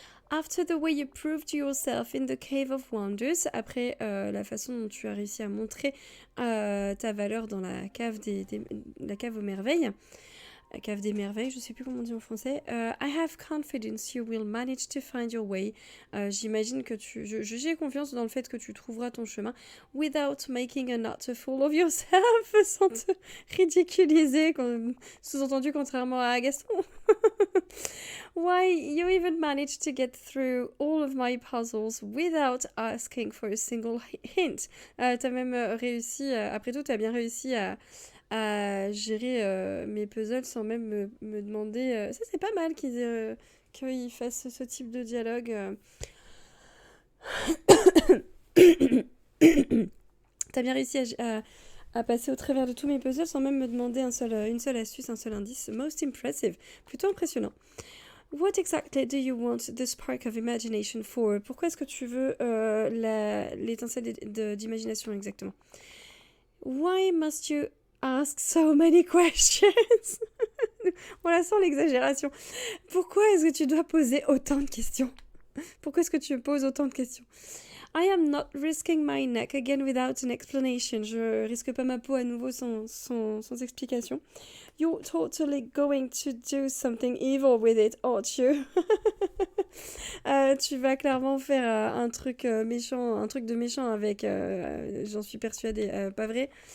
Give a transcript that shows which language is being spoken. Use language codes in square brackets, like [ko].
[en] After the way you proved yourself in the Cave of Wonders, [fr] après la façon dont tu as réussi à montrer ta valeur dans la cave la cave aux merveilles, la cave des merveilles, je sais plus comment on dit en français. [en] I have confidence you will manage to find your way. [fr] J'imagine que j'ai confiance dans le fait que tu trouveras ton chemin [en] without making an utter fool of yourself, [fr] sans te ridiculiser, sous-entendu contrairement à Gaston. [en] Why, you even managed to get through all of my puzzles without asking for a single hint. [fr] T'as même réussi, après tout, t'as bien réussi à gérer mes puzzles sans même me demander. Ça, c'est pas mal qu'ils fassent ce type de dialogue. T'as bien réussi à passer au travers de tous mes puzzles sans même me demander une seule astuce, un seul indice. [en] Most impressive. [fr] Plutôt impressionnant. [en] What exactly do you want the spark of imagination for? [fr] Pourquoi est-ce que tu veux l'étincelle d'imagination exactement? [en] Why must you ask so many questions? [fr] On la sent l'exagération. Pourquoi est-ce que tu dois poser autant de questions? Pourquoi est-ce que tu poses autant de questions? [en] I am not risking my neck again without an explanation. [fr] Je risque pas ma peau à nouveau sans explication. [en] You're totally going to do something evil with it, aren't you? [fr] Tu vas clairement faire un truc méchant, un truc de méchant avec, j'en suis persuadée, pas vrai?